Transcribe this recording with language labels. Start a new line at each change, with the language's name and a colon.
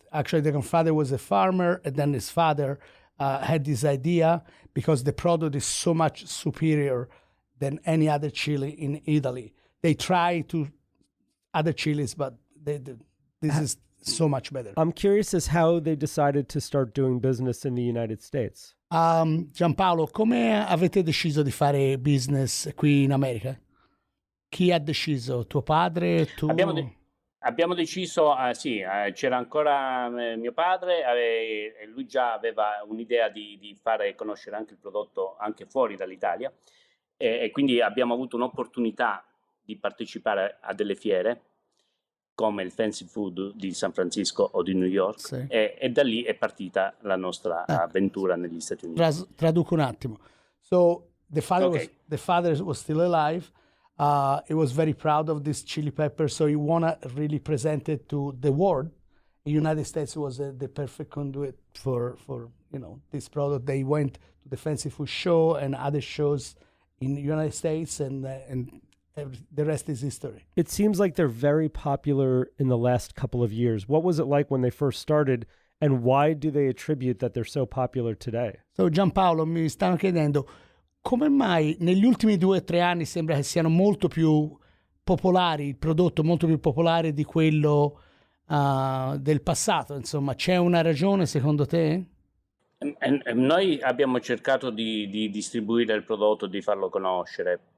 English: Actually, the grandfather was a farmer, and then his father had this idea because the product is so much superior than any other chili in Italy. They try to other chilies, but this is so much better. I'm curious as how they decided to start doing business in the United States.
Italian: Gianpaolo, come avete deciso di fare business qui in America? Chi ha deciso? Tuo padre? Tu? Abbiamo deciso, c'era ancora mio padre, e lui già aveva un'idea di fare conoscere anche il prodotto anche fuori dall'Italia, e quindi abbiamo avuto un'opportunità di partecipare a delle fiere come il Fancy Food di San Francisco o di New York, sì. E da lì è partita la nostra avventura negli Stati Uniti. Traduco un attimo.
English: So the father was still alive. He was very proud of this chili pepper, so he wanna really present it to the world. The United States was the perfect conduit for this product. They went to the Fancy Food Show and other shows in the United States, and the rest is history. It seems like they're very popular in the last couple of years. What was it like when they first started, and why do they attribute that they're so popular today?
Italian: So Gianpaolo, mi stanno chiedendo come mai negli ultimi 2 o 3 anni sembra che siano molto più popolari, il prodotto molto più popolare di quello del passato. Insomma, c'è una ragione secondo te? Noi abbiamo cercato di distribuire il prodotto, di farlo conoscere.